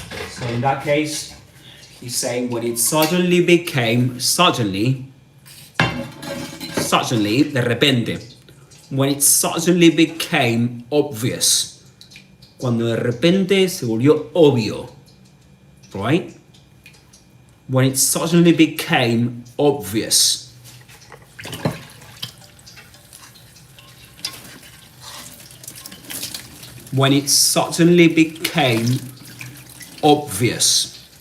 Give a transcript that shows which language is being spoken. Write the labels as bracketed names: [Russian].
[English] So in that case, he's saying when it suddenly became, suddenly, [Spanish] de repente. [English] When it suddenly became obvious. [Spanish] Cuando de repente se volvió obvio. [English] Right? When it suddenly became obvious. When it suddenly became obvious.